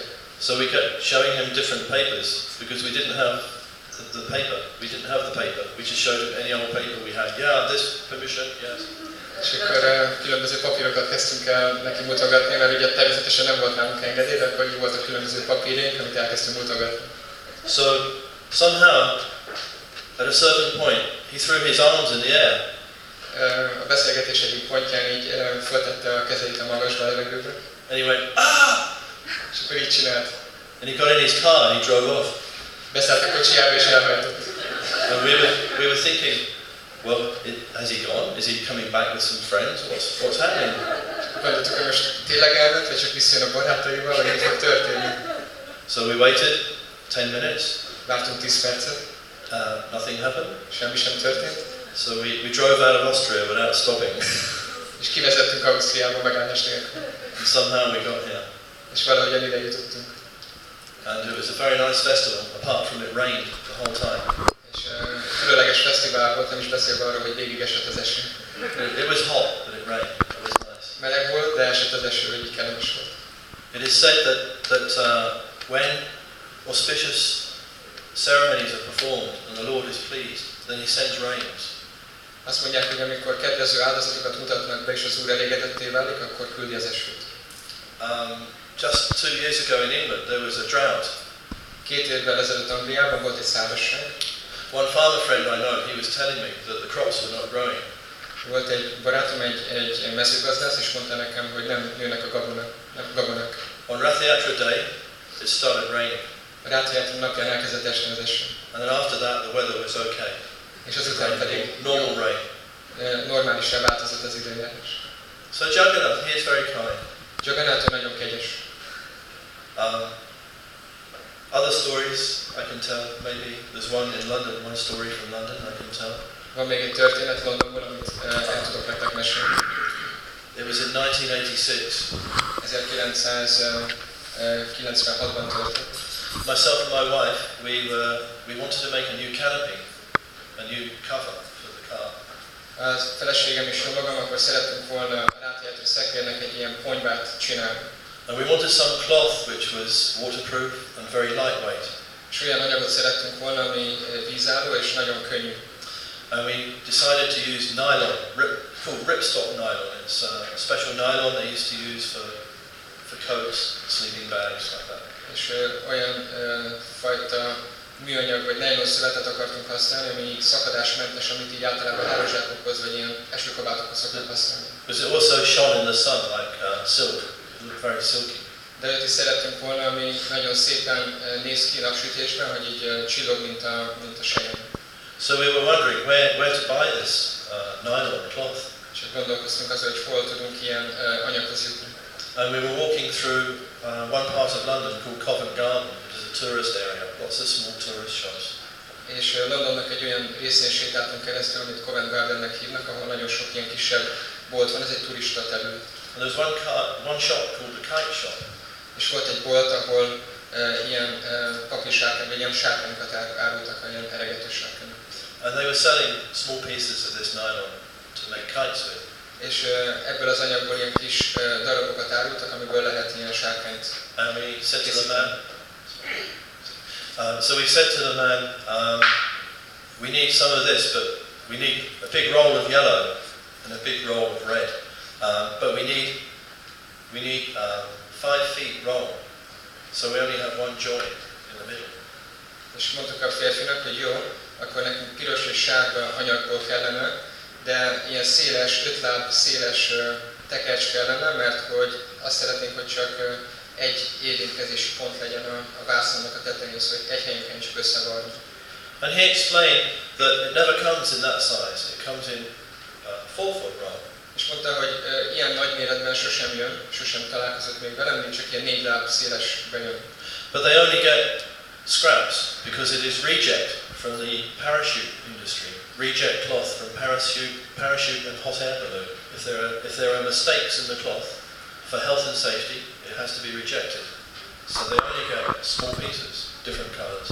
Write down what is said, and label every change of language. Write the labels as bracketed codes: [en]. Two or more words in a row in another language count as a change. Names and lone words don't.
[en] So we kept showing him different papers because we didn't have the paper. We didn't have the paper. We just showed him any old paper we had. Yeah, this permission, yes. [hu] És akkor különböző papírokat kezdtünk el neki mutogatni, mert ugye természetesen nem volt nálunk engedély, de akkor így voltak különböző papírjaink, amit elkezdtünk mutogatni. [en] So somehow, at a certain point, he threw his arms in the air. [hu] A beszélgetés egyik pontján így föltette a kezeit a magasba a levegőbe. [en] And he went, ah! [hu] És akkor így csinált. [en] And he got in his car and he drove off. [hu] Beszállt a kocsijába és elhajtott. [en] And we were thinking, well, has he gone? Is he coming back with some friends? What's happening? [hu] Gondoltuk, hogy most tényleg elment, vagy csak visszajön a barátaival, vagy mi fog történni? [en] So we waited 10 minutes. [hu] Vártunk 10 percet. [en] Nothing happened. [hu] Semmi sem történt. [en] So we drove out of Austria without stopping. [hu] És kivezettünk Ausztriába megállás nélkül. [en] And somehow we got here. [hu] És valahogyan ide jutottunk. [en] And it was a very nice festival, apart from it rained the whole time. [hu] És különleges fesztivál volt, nem is beszélve arról, hogy végig esett az eső. [en] It was hot, but it rained. It was nice. [hu] Meleg volt, de esett az eső, hogy így kellemes volt. [en] It is said that when auspicious ceremonies are performed and the Lord is pleased, then He sends rains. [hu] Azt mondják, hogy amikor kedvező áldozatokat mutatnak be, és az Úr elégedetté válik, akkor küldi az esőt. [en] Just 2 years ago in England, there was a drought. [hu] 2 évvel ezelőtt Angliában volt egy szárazság. [en] One farmer friend I know, he was telling me that the crops were not growing. [hu] Volt egy barátom, egy mezőgazdász, és mondta nekem, hogy nem nőnek a gabonák. [en] On Rath Yatra Day, it started raining. [hu] A Rath Yatra napján elkezdett esni az eső. [en] And then after that, the weather was okay. [hu] És azután pedig [en] normal rain. [hu] Normálisra változott az időjárás. [en] So Jagannath, he is very kind. [hu] Jagannath nagyon kegyes. [en] Other stories I can tell, maybe there's one in London, one story from London I can tell. [hu] Van még egy történet Londonból, amit el tudok nektek mesélni. [en] It was in 1986. [hu] 1996-ban történt. [en] Myself and my wife, we wanted to make a new canopy, a new cover for the car. [hu] A feleségem és a magam akkor szerettünk volna a Rath Yatra szekérnek egy ilyen ponyvát csinálni. [en] And we wanted some cloth which was waterproof and very lightweight. [hu] És olyan anyagot szerettünk volna, ami vízálló és nagyon könnyű. [en] And we decided to use nylon, called ripstop nylon. It's a special nylon they used to use for coats, sleeping bags, like that. [hu] És olyan fajta műanyag vagy nylon szövetet akartunk használni, ami szakadásmentes, amit így általában hálózsákokhoz vagy ilyen esőkabátokhoz szoktunk használni. [en] Because it also shone in the sun like silk. It looked very silky. [hu] De őt is szerettünk volna, ami nagyon szépen néz ki napsütésben, hogy így csillog, mint a sejem. [en] So we were wondering where to buy this nylon cloth. [hu] És gondolkoztunk azon, hogy hol tudunk ilyen anyaghoz jutni. [en] And we were walking through one part of London called Covent Garden, which is a tourist area, lots of small tourist shops. [hu] És Londonnak egy olyan részén sétáltunk keresztül, amit Covent Gardennek hívnak, ahol nagyon sok ilyen kisebb bolt van, ez egy turista terület. [en] And there was one shop called the kite shop. [hu] És volt egy bolt, ahol ilyen papírsárkány, vagy ilyen sárkányokat árultak, ilyen eregető sárkányok. [en] And they were selling small pieces of this nylon to make kites with. [hu] És ebből az anyagból ilyen kis darabokat árultak, amiből lehet ilyen sárkányt. [en] And we said to the man, so we said to the man, we need some of this, but we need a big roll of yellow and a big roll of red. But we need 5 feet roll, so we only have one joint in the middle. [hu] És mondtuk a férfinak, hogy jó, akkor nekünk piros és sárga anyagból kellene, de ilyen széles, 5 láb széles tekercs kellene, mert hogy azt szeretnénk, hogy csak egy érintkezési pont legyen a vászonnak a tetején, szóval egy helyen kell csak összevarni. [en] And he explained that it never comes in that size, it comes in 4 foot roll. [hu] És mondta, hogy ilyen nagy méretben sosem jön, sosem találkozott még velem, mint csak ilyen 4 láb szélesben jön. [en] But they only get scraps because it is reject from the parachute industry. Reject cloth from parachute and hot air balloon. If there are mistakes in the cloth for health and safety, it has to be rejected. So they only get small pieces, different colors.